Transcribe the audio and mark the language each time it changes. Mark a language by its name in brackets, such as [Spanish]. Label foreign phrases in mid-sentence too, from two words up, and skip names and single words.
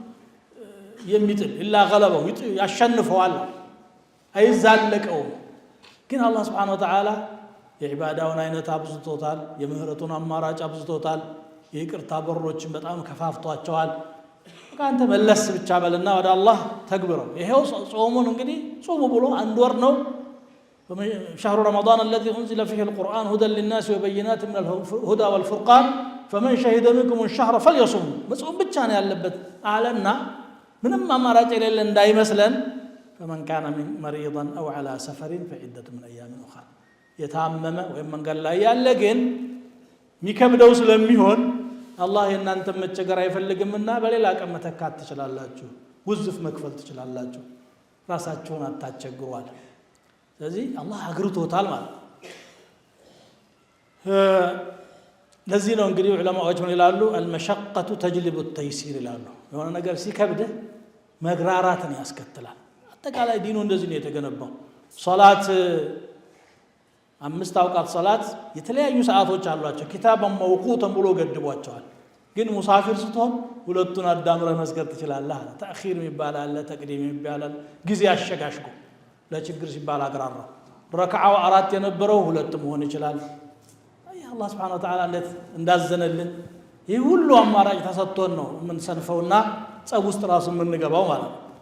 [Amharic] የሚጥል [Arabic] إلا غلبه [Amharic] ያሸንፈዋል አይዛለቀው ግን አላህ [Arabic] سبحانه وتعالى [Amharic] የዒባዳውን አይነት አብዝቶታል የምህረቱን አማራጭ አብዝቶታል የይቅርታ በሮችን በጣም ከፋፍቷቸዋል ካንተ መለስ ብቻ በልና ወደ አላህ ተግብረው ይሄው ጾሙን እንግዲህ ጾሙ ብሎ አንድ ወር ነው [Arabic] شهر رمضان الذي أنزل فيه القرآن هدى للناس وبينات من الهدى والفرقان فمن شهد منكم الشهر فليصم مصوم [Amharic] ብቻ ነው ያለበት አለና ምንም አማራጭ የሌለ እንዳይመስለን [Arabic] فمن كان مريضا او على سفر فعده من ايام اخرى [Amharic] የታመመ ወይም መንገድ ላይ ያለ ግን ሚከብደው ስለሚሆን አላህ የእናንተ መቸገር አይፈልግምና በሌላ ቀን መተካት ትችላላችሁ ውዝፍ መክፈል ትችላላችሁ ራሳችሁን አታቸግሯል ስለዚህ አላህ አግርቶታል ማለት ለዚህ ነው እንግዲህ ዑለማዎች ምን ይላሉ [Arabic] المشقة تجلب التيسير [Amharic] ይላሉ የሆነ ነገር ሲከብድህ መግራራትን ያስከትላል አጠቃላይ ዲኑ እንደዚህ ነው የተገነባው ሶላት 5 አውቃት ሶላት የተለያዩ ሰዓቶች አሏቸው [Arabic] كتابا موقوتا [Amharic] ብሎ ገድቧቸዋል ግን ሙሳፊር ስትሆን ሁለቱን አዳምረህ መስገድ ትችላለህ ተአኺር ይባላል ተቅዲም ይባላል ጊዜ አሸጋሽጎ ለችግር ሲባል አግራራ ረካዓው 4 የነበረው 2 መሆን ይችላል አላህ [Arabic] سبحانه وتعالى [Amharic] እንዳዘነልን ይህ ሁሉ አማራጭ ተሰጥቶን ነው ምን ሰንፈውና ጸብ ውስጥ ራሱ ምን ንገባው ማለት